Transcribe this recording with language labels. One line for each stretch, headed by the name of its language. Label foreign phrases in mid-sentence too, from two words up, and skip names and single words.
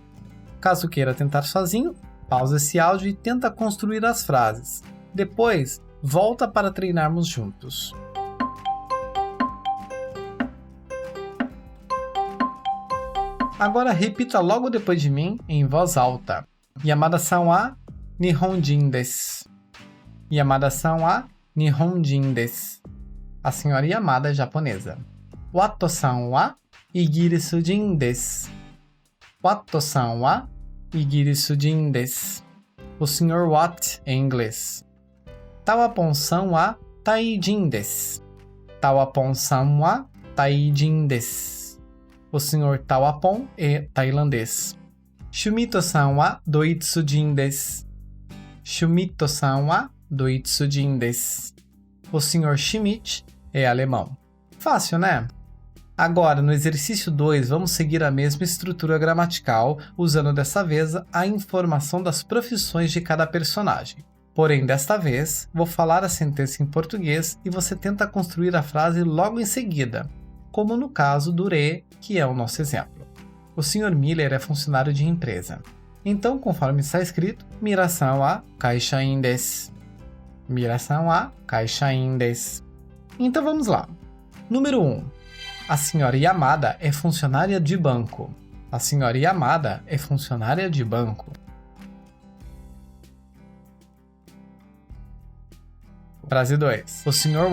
Portuguese: Caso queira tentar sozinho, pausa esse áudio e tenta construir as frases. Depois, volta para treinarmos juntos. Agora repita logo depois de mim, em voz alta.
Japanese: 山田さんは日本人です. 山田さんは日本人です.
Portuguese: A senhora Yamada é japonesa.
Japanese: ワットさんはイギリス人です. ワットさんはイギリス人です.
Portuguese: O senhor Watt é inglês.
Japanese: タワポンさんはタイ人です. タワポンさんはタイ人です.
Portuguese: O senhor Tawapon é tailandês.
Japanese: シュミットさんはドイツ人です. シュミットさんはドイツ人です.
Portuguese: O Sr. Schmidt é alemão. Fácil, né? Agora, no exercício 2, vamos seguir a mesma estrutura gramatical, usando dessa vez a informação das profissões de cada personagem. Porém, desta vez, vou falar a sentença em português e você tenta construir a frase logo em seguida, como no caso do re, que é o nosso exemplo. O Sr. Miller é funcionário de empresa. Então, conforme está escrito,
Japanese: ミラさんは会社員です. ミラさんは会社員です.
Portuguese: Então vamos lá. Número 1. A senhora Yamada é funcionária de banco. A senhora Yamada é funcionária de banco. Frase 2. O Sr.